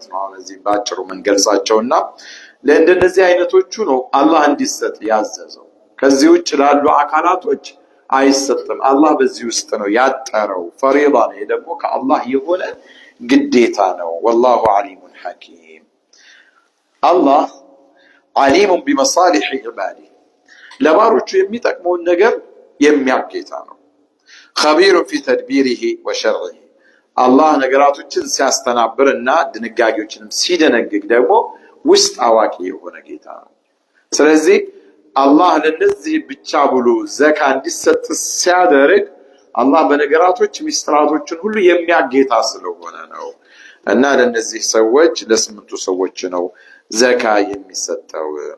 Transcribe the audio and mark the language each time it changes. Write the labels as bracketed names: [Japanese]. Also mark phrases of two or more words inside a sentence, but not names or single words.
[Amharic] ነው አሁን እዚህ ባጭሩ መንገልጻቸውና ለእንደነዚህ አይነቶቹ ነው አላህ እንዲሰጥ ያዘዘው። ከዚህ ውጭ ላሉ አካላቶች አይሰጥም። አላህ በዚህ ውስጥ ነው ያጠረው። ፈሪዳ ነው ደግሞ ከአላህ የሆነ ግዴታ ነው። [Arabic] والله عليم حكيم [Amharic] አላህ عليم [Arabic] بمصالح عباده [Amharic] ለባሮቹ የሚጠቅመውን ነገር የሚያጌታ ነው። [Arabic] خبير في تدبيره وشرعه [Amharic] አላህ ነገራቶችን ሲያስተናብርና ድንጋጌዎችንም ሲደነግግ ደግሞ ውስጥ አዋቂ የሆነ ጌታ ነው። ስለዚህ አላህ ለነዚህ ብቻ ብሎ ዘካ እንዲሰጥ ሲያደርግ አላህ በነገራቶች ሚስጥራቶችን ሁሉ የሚያጌታ ስለሆነ ነው። እና ለነዚህ ሰዎች ለስምንቱ ሰዎች ነው ዘካ የሚሰጠው።